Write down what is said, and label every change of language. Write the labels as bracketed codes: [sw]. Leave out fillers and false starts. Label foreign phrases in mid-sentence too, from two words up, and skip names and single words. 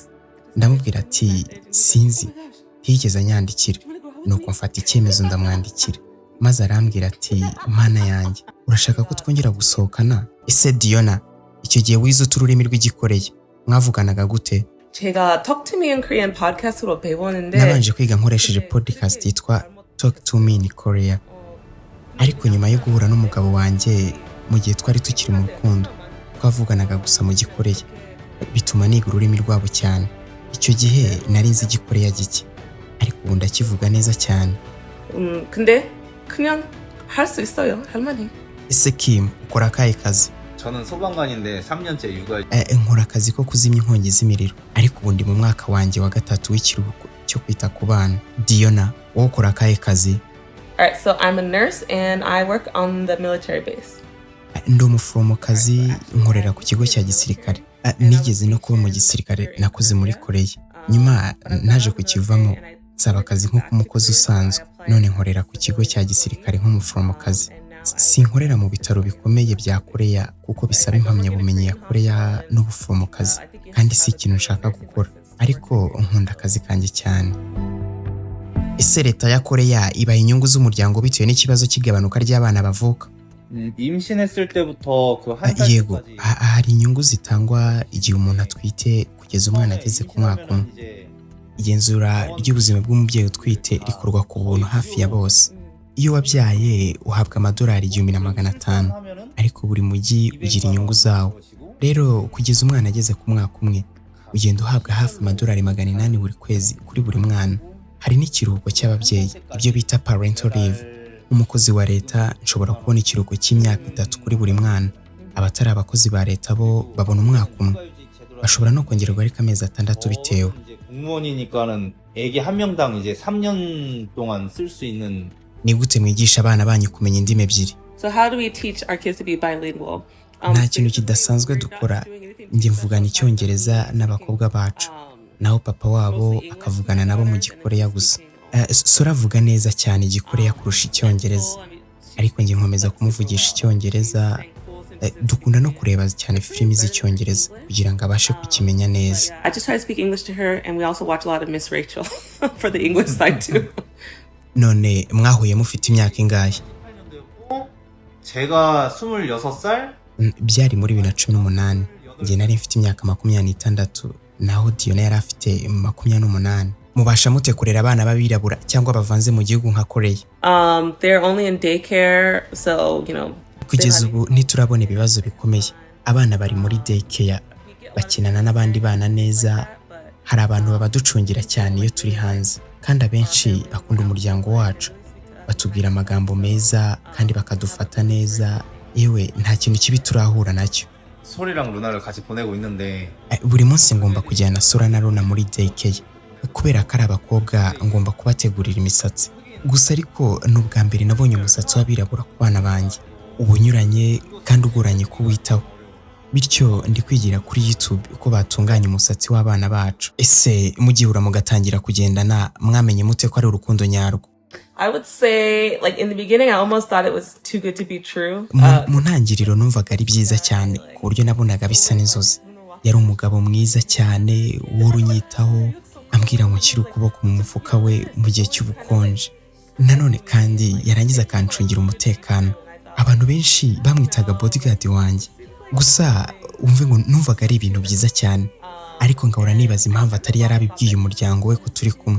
[rw] Ndamubwira ati sinzi, ntiyigeze anyandikira. Nuko mfata icyemezo ndamwandikira, maze arambwira ati mana yanjye urashaka ko twongera gusohokana? Ese Diona, icyo gihe wize ururimi rw'Igikoreya, mwavuganaga gute? [ko] 제가 Talk to Me in Korean podcast으로 배웠는데 [rw] Nabanje kwiga nkoresheje podcast yitwa Talk to Me in Korea. Ariko nyuma yo guhura n'umugabo wanjye mu gihe twari tukiri mu rukundo, twavuganaga gusa mu Gikoreya, bituma niga ururimi rwabo cyane. Icyo gihe nari nzi Igikoreya gike, ariko ubu ndakivuga neza cyane. [ko] 근데 그냥 할 수 있어요. 할만해. [rw] Ese Kim, ukora akahe kazi? [ko] 저는 소방관인데 3년째 육아. [rw] Nkora akazi ko kuzimya inkongi z'imiriro, ariko ubu ndi mu mwaka wanjye wa 3 w'ikiruhuko cyo kwita ku bana. Diona, wowe ukora akahe kazi? [en] Alright, so I'm a nurse and I work on the military base. [rw] Ndi umuforomokazi, nkorera ku kigo cya gisirikare. Nigeze no kuba mu gisirikare nakoze muri Koreya. Nyuma naje kukivamo, nsaba akazi nk'umukozi usanzwe. None nkorera ku kigo cya gisirikare nk'umuforomokazi. Sinkorera mu bitaro bikomeye bya Koreya kuko bisaba impamyabumenyi ya Koreya n'ubuforomokazi, kandi si ikintu nshaka gukora, ariko nkunda akazi kanjye cyane. ese leta ya Koreya ibaha inyungu z'umuryango bitewe n'ikibazo cy'igabanuka ry'abana bavuka? [ko] 임신했을 때부터 그 한 [rw] Yego, [ko] 달까지 [rw] hari inyungu zitangwa igihe umuntu atwite kugeza umwana ageze ku mwaka umwe. Igenzura ry'ubuzima bw'umubyeyi utwite rikorwa ku buntu hafi ya bose. Iyo wabyaye uhabwa amadolari 1,500, ariko buri mujyi ugira inyungu zawo. Rero kugeza umwana ageze ku mwaka umwe ugenda uhabwa hafi amadolari 800 buri kwezi kuri buri mwana. Hari n'ikiruhuko cy'ababyeyi, ibyo bita [en] parental leave. [rw] Umukozi wa leta nshobora kubona ikiruhuko cy'imyaka 3 kuri buri mwana. Abatari abakozi ba leta bo babona umwaka umwe. bashobora no kongererwa ariko amezi 6 bitewe. [ko] 공무원이니까는 애기 한 명당 이제 3년 동안 쓸 수 있는. [rw] Ni gute mwigisha abana banyu kumenya indimi ebyiri? [en] So how do we teach our kids to be bilingual? [rw] Nta kintu kidasanzwe dukora. Njye mvugana icyongereza n'abakobwa bacu, naho papa wabo akavugana nabo mu gikoreya gusa. Sora avuga neza cyane igikoreya kurusha icyongereza, ariko njye nkomeza kumuvugisha icyongereza. Dukunda no kureba cyane filimi z'icyongereza kugira ngo abashe kukimenya neza. [en] I just try to speak English to her, and we also watch a lot of Miss Rachel for the English side too. [rw] None mwahuye mufite imyaka ingahe? [ko] 제가 26살? [rw] Byari muri 2018. Njye nari mfite imyaka 26, naho Diona yari afite 28. Mubasha mute kurera abana b'abirabura cyangwa bavanze mu gihugu nka Koreya? [en] They're only in daycare, so [rw] kugeza ubu ntiturabona ibibazo bikomeye. Abana bari muri daycare bakinana n'abandi bana neza. Hari abantu babaducungira cyane iyo turi hanze, kandi abenshi bakunda umuryango wacu, batubwira amagambo meza kandi bakadufata neza. Yewe nta kintu kibi turahura nacyo. [ko] 소리랑 루나를 같이 보내고 있는데 [rw] buri munsi ngomba kujyana Sora na Luna muri daycare kubera ko ari abakobwa, ngomba kubategurira imisatsi. Gusa ariko n'ubwa mbere nabonye umusatsi w'abirabura ku bana banjye, ubunyuranye kandi ugoranye kuwitaho. Bityo ndi kwigira kuri YouTube uko batunganya umusatsi w'abana bacu. Ese mugihura mugatangira kugendana, mwamenye mute ko ari urukundo nyarwo? [en] I would say, like, in the beginning, I almost thought it was too good to be true. [rw] Mu ntangiriro numvaga ari byiza cyane ku buryo nabonaga bisa n'inzozi. Yari umugabo mwiza cyane w'urunyitaho, ambwira ngo nshyire ukuboko mu mufuka we mu gihe cy'ubukonje. Nanone kandi yarangiza akancungira umutekano. Abantu benshi bamwitaga bodyguard wanjye. Gusa umve ngo numvaga ari ibintu byiza cyane, ariko ngahora nibaza impamvu atari yarabibwiye umuryango we ko turi kumwe.